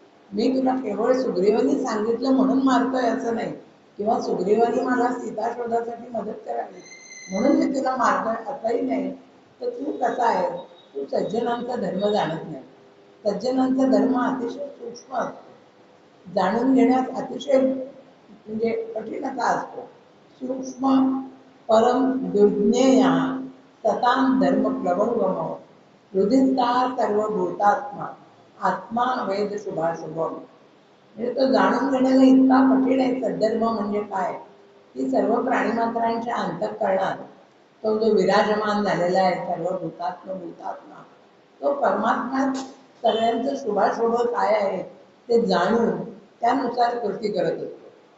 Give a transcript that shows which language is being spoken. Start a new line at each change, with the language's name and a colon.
Marathi: मी तुला केवळ सुग्रीवानी सांगितलं म्हणून मारतोय असं नाही, किंवा सुग्रीवानी मला सीता शोधासाठी मदत करावी म्हणून मी तुला मारतोय असंही नाही. तर तू कसा आहे, तू सज्जनांचा धर्म जाणत नाही. सज्जनांचा धर्म अतिशय सूक्ष्म असतो, जाणून घेण्यास अतिशय म्हणजे कठीण असा असतो.
Sanskrit: सूक्ष्म परम दुर्ज्ञेया सतां धर्म प्लवंगम हृदिस्था सर्वभूतात्मा आत्मा वेद शुभाशुभम.
Marathi: म्हणजे तो जाणून घेण्याला इतका कठीण आहे सद्धर्म म्हणजे काय, की सर्व प्राणीमात्रांच्या अंतःकरणात तो जो विराजमान झालेला आहे सर्व भूतात्मा तो परमात्मा सगळ्यांचं शुभाशुभ काय आहे ते जाणून त्यानुसार कृती करत असतो.